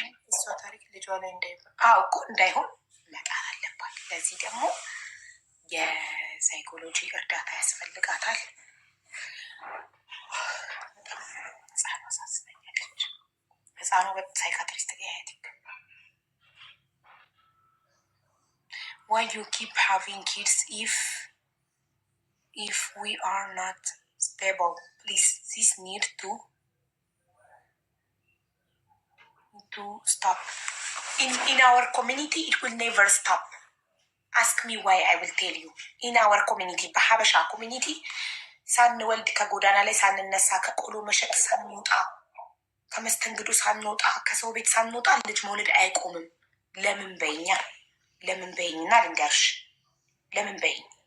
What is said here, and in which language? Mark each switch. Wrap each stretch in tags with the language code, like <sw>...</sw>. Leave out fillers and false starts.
<am>እሷ ታሪክ ልጇ ላይ እንዳይሆን መጣር አለባት። ለዚህ ደግሞ የሳይኮሎጂ እርዳታ ያስፈልጋታል። ህፃኗ ሳስበኛለች። ህፃኗ ሳይካትሪስት ያየት</am> <en>why you keep having kids if we are not stable? Please, this need to stop. In our community, it will never stop. Ask me why, I will tell you. In our community,</en> <am>በሀበሻ community ሳንወልድ ከጎዳና ላይ ሳንነሳ ከቆሎ መሸጥ ሳንወጣ ከመስተንግዶ ሳንወጣ ከሰው ቤት ሳንወጣ ልጅ መውለድ አይቆምም። ለምን በይኝና ልንገርሽ፣ ለምን በይኝ።</am>